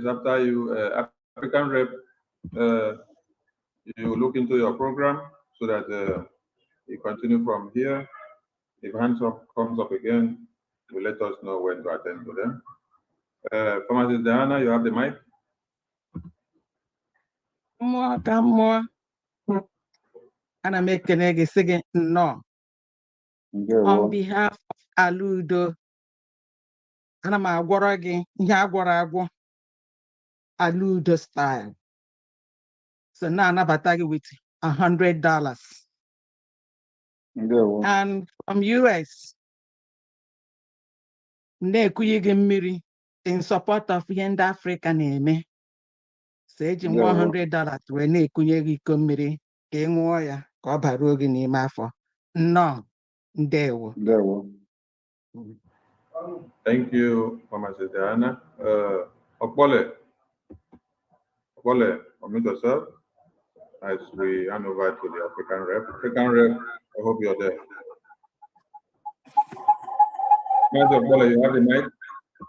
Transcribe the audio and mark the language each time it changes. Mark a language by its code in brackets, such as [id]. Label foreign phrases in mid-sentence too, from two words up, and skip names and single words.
[en] After you, African Rep, you look into your program so that you continue from here. If hands up comes up again, you let us know when to attend to them. Pharmacist Diana, you have the mic. More. [ig] Ana m ekene gị sị gị nnọọ. On behalf of Aludo, ana m agwọrọ gị ihe agwọrọ agwọ Aludo style. So na-anabata gị with $100. [en] And from US, [ig] na-ekunye gị mmiri [en] in support of [ig] ihe ndị Africa na-eme. So eji m $100 wee na-ekunye gị iko mmiri ka ị ṅụọ ya ka ọ baruo gị n'ime afọ. Nnọọ, ndewo. [en] Thank you, Pharmacist Diana. Okpole, unmute yourself as we hand over to the African Rep. African Rep, I hope you're there. Okpole, you have the mic.